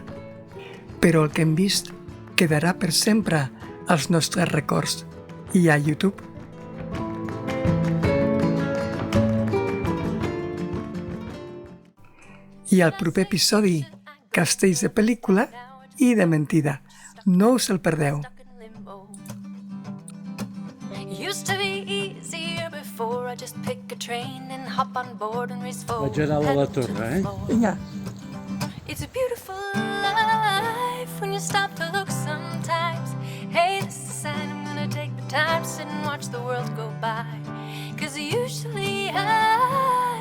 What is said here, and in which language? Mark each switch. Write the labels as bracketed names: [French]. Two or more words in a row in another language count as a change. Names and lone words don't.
[Catalan] Però el que hem vist quedarà per sempre als nostres records i a YouTube. I al proper episodi, castells de pel·lícula i de mentida. No us el perdeu. [English] Used to be easier before. I just pick a train and hop on board and race forward. [Catalan] Vaig anar a la torre, Vinga. [English] It's a beautiful life when you stop to look sometimes. Hey, this is a sign I'm gonna take the time, sit and watch the world go by. 'Cause usually I